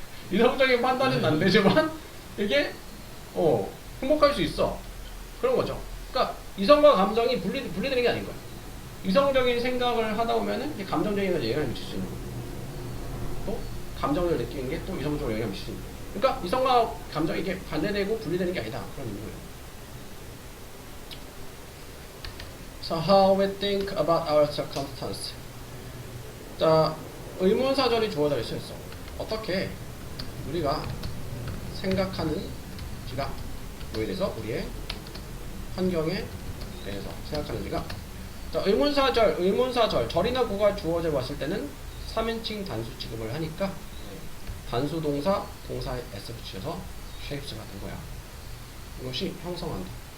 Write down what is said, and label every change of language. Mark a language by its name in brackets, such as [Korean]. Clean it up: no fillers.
[Korean] 이성적인 판단은 안 되지만 이게 행복할 수 있어. 그런 거죠. 그러니까 이성과 감정이 분리되는 게 아닌 거야. 이성적인 생각을 하다 보면은 이제 감정적인 것에 영향을 미칠 수 있는 거고, 또 감정을 느끼는 게 또 이성적으로 영향을 미칠 수 있는 거고. 그러니까 이성과 감정이 이게 반대되고 분리되는 게 아니다. 그런 의미예요. [English] So how we think about our circumstance. [Korean] 자, 의문사절이 주어져 있어. 어떻게 우리가 생각하는지가 뭐에 대해서 우리의 환경에 대해서 생각하는지가. 자, 의문사절 절이나 구가 주어져 왔을 때는 3인칭 단수 취급을 하니까 단수 동사 동사에 s 붙여서 shapes가 된 거야. 이것이 형성한다.